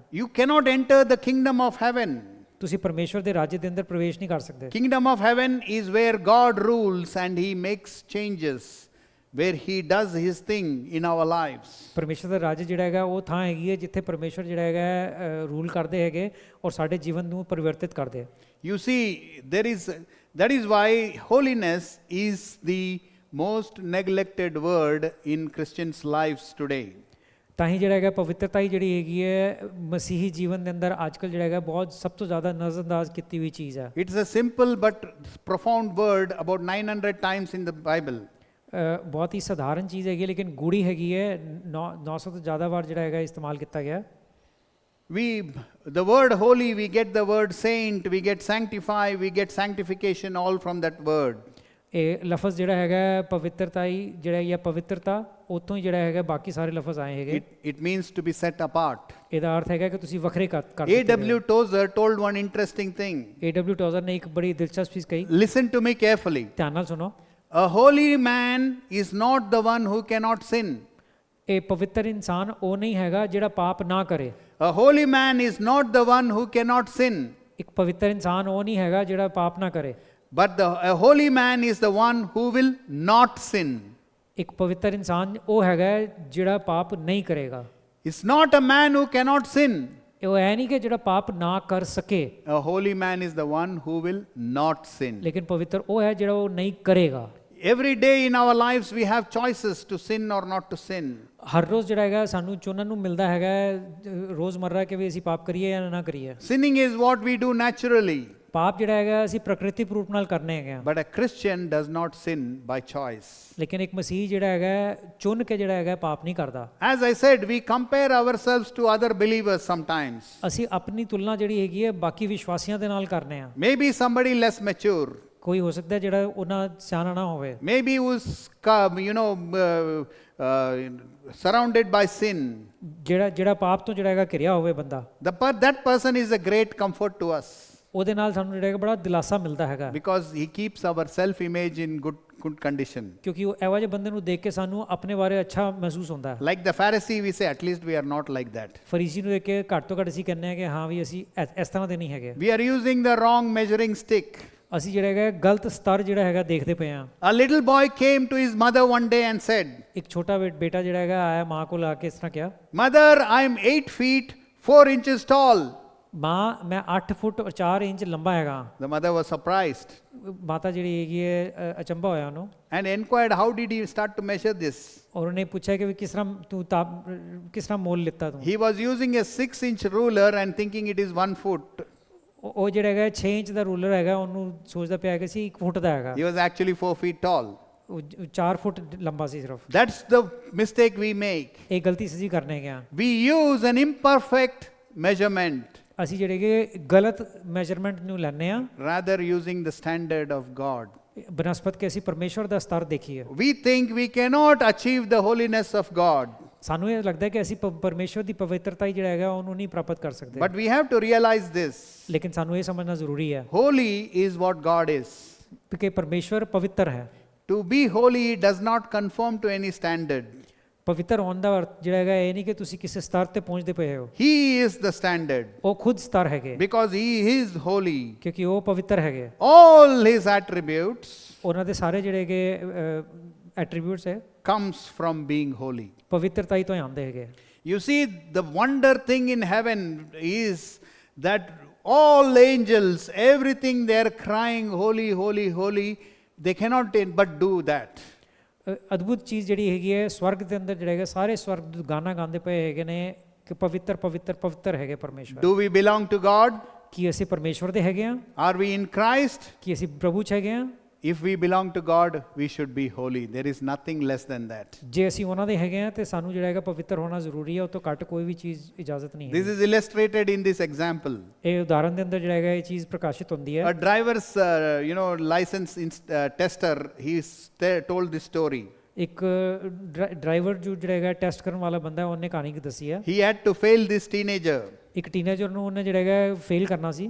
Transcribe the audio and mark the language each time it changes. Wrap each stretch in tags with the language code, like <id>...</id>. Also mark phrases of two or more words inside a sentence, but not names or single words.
<en>You cannot enter the kingdom of heaven.</en> <pa>ਤੁਸੀਂ ਪਰਮੇਸ਼ਵਰ ਦੇ ਰਾਜ ਦੇ ਅੰਦਰ ਪ੍ਰਵੇਸ਼ ਨਹੀਂ ਕਰ ਸਕਦੇ।</pa> <en>Kingdom of heaven is where God rules and He makes changes, where He does His thing in our lives.</en> <pa>ਪਰਮੇਸ਼ਵਰ ਦਾ ਰਾਜ ਜਿਹੜਾ ਹੈਗਾ ਉਹ ਥਾਂ ਹੈਗੀ ਹੈ ਜਿੱਥੇ ਪਰਮੇਸ਼ਵਰ ਜਿਹੜਾ ਹੈਗਾ ਰੂਲ ਕਰਦੇ ਹੈਗੇ ਔਰ ਸਾਡੇ ਜੀਵਨ ਨੂੰ ਪਰਿਵਰਤਿਤ ਕਰਦੇ।</pa> <en>You see, that is why holiness is the most neglected word in Christians' lives today.</en> <pa>ਤਾਂ ਹੀ ਜਿਹੜਾ ਹੈਗਾ ਪਵਿੱਤਰਤਾ ਹੀ ਜਿਹੜੀ ਹੈਗੀ ਹੈ ਮਸੀਹੀ ਜੀਵਨ ਦੇ ਅੰਦਰ ਅੱਜਕੱਲ ਜਿਹੜਾ ਹੈਗਾ ਬਹੁਤ ਸਭ ਤੋਂ ਜ਼ਿਆਦਾ ਨਜ਼ਰਅੰਦਾਜ਼ ਕੀਤੀ ਹੋਈ ਚੀਜ਼ ਹੈ।</pa> <en>It's a simple but profound word, about 900 times in the Bible.</en> <pa>ਬਹੁਤ ਹੀ ਸਧਾਰਨ ਚੀਜ਼ ਹੈਗੀ ਲੇਕਿਨ ਗੂੜੀ ਹੈਗੀ ਹੈ, 900 ਤੋਂ ਜ਼ਿਆਦਾ ਵਾਰ ਜਿਹੜਾ ਹੈਗਾ ਇਸਤੇਮਾਲ ਕੀਤਾ ਗਿਆ।</pa> <en>The word holy, we get the word saint, we get sanctify, we get sanctification all from that word.</en> <pa>ਇਹ ਲਫ਼ਜ਼ ਜਿਹੜਾ ਹੈਗਾ ਪਵਿੱਤਰਤਾ ਹੀ ਜਿਹੜਾ ਜਾਂ ਪਵਿੱਤਰਤਾ ਉੱਥੋਂ ਹੀ ਜਿਹੜਾ ਹੈਗਾ ਬਾਕੀ ਸਾਰੇ ਲਫ਼ਜ਼ ਆਏ ਹੈਗੇ।</pa> <en>It means to be set apart.</en> <pa>ਇਹਦਾ ਅਰਥ ਹੈਗਾ ਕਿ ਤੁਸੀਂ ਵੱਖਰੇ ਕਰ ਦਿੱਤੇ</pa> <en>A.W. Tozer told one interesting thing. A.W.</en> <pa>ਟੋਜ਼ਰ ਨੇ ਇੱਕ ਬੜੀ ਦਿਲਚਸਪ ਚੀਜ਼ ਕਹੀ,</pa> <en>Listen to me carefully.</en> <pa>ਧਿਆਨ ਨਾਲ ਸੁਣੋ।</pa> <en>A holy man is not the one who cannot sin.</en> <pa>ਇਹ ਪਵਿੱਤਰ ਇਨਸਾਨ ਉਹ ਨਹੀਂ ਹੈਗਾ ਜਿਹੜਾ ਪਾਪ ਨਾ ਕਰੇ।</pa> <en>A holy man is not the one who cannot sin.</en> <pa>ਇੱਕ ਪਵਿੱਤਰ ਇਨਸਾਨ ਉਹ ਨਹੀਂ ਹੈਗਾ ਜਿਹੜਾ ਪਾਪ ਨਾ ਕਰੇ,</pa> <en>But a holy man is the one who will not sin.</en> <pa>ਇੱਕ ਪਵਿੱਤਰ ਇਨਸਾਨ ਉਹ ਹੈਗਾ ਜਿਹੜਾ ਪਾਪ ਨਹੀਂ ਕਰੇਗਾ।</pa> <en>It's not a man who cannot sin.</en> <pa>ਉਹ ਐ ਨਹੀਂ ਕਿ ਜਿਹੜਾ ਪਾਪ ਨਾ ਕਰ ਸਕੇ,</pa> <en>A holy man is the one who will not sin.</en> <pa>ਲੇਕਿਨ ਪਵਿੱਤਰ ਉਹ ਹੈ ਜਿਹੜਾ ਉਹ ਨਹੀਂ ਕਰੇਗਾ।</pa> <en>Every day in our lives we have choices to sin or not to sin.</en> <pa>ਹਰ ਰੋਜ਼ ਜਿਹੜਾ ਹੈਗਾ ਸਾਨੂੰ ਚੁਣਨ ਨੂੰ ਮਿਲਦਾ ਹੈਗਾ ਰੋਜ਼ਮਰਰਾ ਕਿ ਵੀ ਅਸੀਂ ਪਾਪ ਕਰੀਏ ਜਾਂ ਨਾ ਕਰੀਏ।</pa> <en>Sinning is what we do naturally.</en> <pa>ਪਾਪ ਜਿਹੜਾ ਹੈਗਾ ਅਸੀਂ ਪ੍ਰਕਿਰਤਿਕ ਰੂਪ ਨਾਲ ਕਰਨੇ ਹੈਗੇ ਆ,</pa> <en>But a Christian does not sin by choice.</en> <pa>ਲੇਕਿਨ ਇੱਕ ਮਸੀਹ ਜਿਹੜਾ ਹੈਗਾ ਚੁਣ ਕੇ ਜਿਹੜਾ ਹੈਗਾ ਪਾਪ ਨਹੀਂ ਕਰਦਾ।</pa> <en>As I said, we compare ourselves to other believers sometimes.</en> <pa>ਅਸੀਂ ਆਪਣੀ ਤੁਲਨਾ ਜਿਹੜੀ ਹੈਗੀ ਹੈ ਬਾਕੀ ਵਿਸ਼ਵਾਸੀਆਂ ਦੇ ਨਾਲ ਕਰਨੇ ਆ।</pa> <en>Maybe somebody less mature.</en> <pa>ਕੋਈ ਹੋ ਸਕਦਾ ਜਿਹੜਾ ਉਹਨਾਂ ਸਿਆਣਾ ਨਾ ਹੋਵੇ,</pa> <en>Maybe who's surrounded by sin.</en> <pa>ਜਿਹੜਾ ਪਾਪ ਤੋਂ ਜਿਹੜਾ ਹੈਗਾ ਘਿਰਿਆ ਹੋਵੇ ਬੰਦਾ,</pa> <en>That person is a great comfort to us</en> <pa>ਉਹਦੇ ਨਾਲ ਸਾਨੂੰ ਜਿਹੜਾ ਹੈਗਾ ਬੜਾ ਦਿਲਾਸਾ ਮਿਲਦਾ ਹੈਗਾ,</pa> <en>because he keeps our self-image in good condition.</en> <pa>ਕਿਉਂਕਿ ਉਹ ਇਹੋ ਜਿਹੇ ਬੰਦੇ ਨੂੰ ਦੇਖ ਕੇ ਸਾਨੂੰ ਆਪਣੇ ਬਾਰੇ ਅੱਛਾ ਮਹਿਸੂਸ ਹੁੰਦਾ ਹੈ।</pa> <en>Like the Pharisee, we say, at least we are not like that.</en> <pa>ਫਰੀਸੀ ਨੂੰ ਦੇਖ ਕੇ ਘੱਟ ਤੋਂ ਘੱਟ ਅਸੀਂ ਕਹਿੰਦੇ ਹਾਂ ਕਿ ਹਾਂ ਵੀ ਅਸੀਂ ਇਸ ਤਰ੍ਹਾਂ ਦੇ ਨਹੀਂ ਹੈਗੇ।</pa> <en>We are using the wrong measuring stick.</en> <pa>ਅਸੀਂ ਜਿਹੜਾ ਹੈਗਾ ਗਲਤ ਸਤਰ ਜਿਹੜਾ ਹੈਗਾ ਦੇਖਦੇ ਪਏ ਹਾਂ।</pa> <en>A little boy came to his mother one day and said,</en> <pa>ਇੱਕ ਛੋਟਾ ਬੇਟਾ ਜਿਹੜਾ ਹੈਗਾ ਆਇਆ ਮਾਂ ਕੋਲ ਆ ਕੇ ਇਸ ਤਰ੍ਹਾਂ ਕਿਹਾ,</pa> <en>Mother, I am 8 feet 4 inches tall.</en> <pa>ਮਾਂ ਮੈਂ 8 ਫੁੱਟ 4 ਇੰਚ ਲੰਬਾ ਹੈਗਾ।</pa> <en>The mother was surprised</en> <pa>ਮਾਤਾ ਜਿਹੜੀ ਹੈਗੀ ਹੈ ਅਚੰਭਾ ਹੋਇਆ ਉਹਨੂੰ,</pa> <en>and inquired, how did he start to measure this?</en> <pa>ਔਰ ਉਹਨੇ ਪੁੱਛਿਆ ਕਿ ਵੀ ਕਿਸ ਤਰ੍ਹਾਂ ਮੋਲ ਲਿੱਤਾ ਤੂੰ।</pa> <en>He was using a 6-inch ruler and thinking it is 1 foot.</en> <pa>ਉਹ ਜਿਹੜਾ ਹੈਗਾ 6 ਇੰਚ ਦਾ ਰੂਲਰ ਹੈਗਾ ਉਹਨੂੰ ਸੋਚਦਾ ਪਿਆ ਕਿ ਸੀ 1 ਫੁੱਟ ਦਾ ਹੈਗਾ,</pa> <en>He was actually 4 feet tall.</en> <pa>ਉਹ 4 ਫੁੱਟ ਲੰਬਾ ਸੀ ਸਿਰਫ।</pa> <en>That's the mistake we make.</en> <pa>ਇਹ ਗਲਤੀ ਅਸੀਂ ਕਰਨੇ ਗਿਆ।</pa> <en>We use an imperfect measurement</en> <pa>ਅਸੀਂ ਜਿਹੜੇ ਕਿ ਗਲਤ ਮੈਜ਼ਰਮੈਂਟ ਨੂੰ ਲੈਂਦੇ ਆ,</pa> <en>rather using the standard of God.</en> <pa>ਬਨਸਪਤ ਕਿ ਅਸੀਂ ਪਰਮੇਸ਼ਵਰ ਦਾ ਸਤਰ ਦੇਖੀਏ।</pa> <en>We think we cannot achieve the holiness of God.</en> <pa>ਸਾਨੂੰ ਇਹ ਲੱਗਦਾ ਕਿ ਅਸੀਂ ਪਰਮੇਸ਼ਵਰ ਦੀ ਪਵਿੱਤਰਤਾ ਹੀ ਜਿਹੜਾ ਹੈਗਾ ਉਹਨੂੰ ਨਹੀਂ ਪ੍ਰਾਪਤ ਕਰ ਸਕਦੇ।</pa> <en>But we have to realize this.</en> <pa>ਲੇਕਿਨ ਸਾਨੂੰ ਇਹ ਸਮਝਣਾ ਜ਼ਰੂਰੀ ਹੈ</pa> <en>Holy is what God is.</en> <pa>ਕਿ ਪਰਮੇਸ਼ਵਰ ਪਵਿੱਤਰ ਹੈ।</pa> <en>To be holy does not conform to any standard.</en> <pa>ਪਵਿੱਤਰ ਹੋਣ ਦਾ ਅਰਥ ਜਿਹੜਾ ਹੈਗਾ ਇਹ ਨਹੀਂ ਕਿ ਤੁਸੀਂ ਕਿਸੇ ਸਤਰ ਤੇ ਪਹੁੰਚਦੇ ਪਏ ਹੋ।</pa> <en>He is the standard</en> <pa>ਉਹ ਖੁਦ ਸਤਰ ਹੈਗੇ</pa> <en>because He is holy.</en> <pa>ਕਿਉਂਕਿ ਉਹ ਪਵਿੱਤਰ ਹੈਗੇ।</pa> <en>All His attributes</en> <pa>ਉਹਨਾਂ ਦੇ ਸਾਰੇ ਜਿਹੜੇ ਹੈਗੇ ਐਟਰੀਬਿਊਟਸ ਹੈ</pa> <en>comes from being holy.</en> <pa>ਪਵਿੱਤਰਤਾ ਹੀ ਤੋਂ ਆਉਂਦੇ ਹੈਗੇ।</pa> <en>You see, the wonder thing in heaven is that all angels, everything they are crying, holy, holy, holy. They cannot but do that.</en> <pa>ਅਦਭੁਤ ਚੀਜ਼ ਜਿਹੜੀ ਹੈਗੀ ਹੈ ਸਵਰਗ ਦੇ ਅੰਦਰ ਜਿਹੜਾ ਹੈਗਾ ਸਾਰੇ ਸਵਰਗ ਗਾਣਾ ਗਾਉਂਦੇ ਪਏ ਹੈਗੇ ਨੇ ਕਿ ਪਵਿੱਤਰ ਪਵਿੱਤਰ ਪਵਿੱਤਰ ਹੈਗੇ ਪਰਮੇਸ਼ਵਰ।</pa> <en>Do we belong to God?</en> <pa>ਕੀ ਅਸੀਂ ਪਰਮੇਸ਼ਵਰ ਦੇ ਹੈਗੇ ਆ?</pa> <en>Are we in Christ?</en> <pa>ਕੀ ਅਸੀਂ ਪ੍ਰਭੂ ਚ ਹੈਗੇ ਆ?</pa> <en>If we belong to God, we should be holy. There is nothing less than that.</en> <pa>ਜੇ ਅਸੀਂ ਉਹਨਾਂ ਦੇ ਹੈਗੇ ਆ ਤੇ ਸਾਨੂੰ ਜਿਹੜਾ ਹੈਗਾ ਪਵਿੱਤਰ ਹੋਣਾ ਜ਼ਰੂਰੀ ਹੈ, ਉਹ ਤੋਂ ਘੱਟ ਕੋਈ ਵੀ ਚੀਜ਼ ਇਜਾਜ਼ਤ ਨਹੀਂ ਹੈ।</pa> <en>This is illustrated in this example.</en> <pa>ਇਹ ਉਦਾਹਰਨ ਦੇ ਅੰਦਰ ਜਿਹੜਾ ਹੈਗਾ ਇਹ ਚੀਜ਼ ਪ੍ਰਕਾਸ਼ਿਤ ਹੁੰਦੀ ਹੈ।</pa> <en>A driver's license tester, he told this story.</en> <pa>ਇੱਕ ਡਰਾਈਵਰ ਜੋ ਜਿਹੜਾ ਹੈਗਾ ਟੈਸਟ ਕਰਨ ਵਾਲਾ ਬੰਦਾ ਉਹਨੇ ਕਹਾਣੀ ਦੱਸੀ ਹੈ।</pa> <en>He had to fail this teenager.</en> <pa>ਇੱਕ ਟੀਨੇਜਰ ਨੂੰ ਉਹਨੇ ਜਿਹੜਾ ਹੈਗਾ ਫੇਲ ਕਰਨਾ ਸੀ।</pa>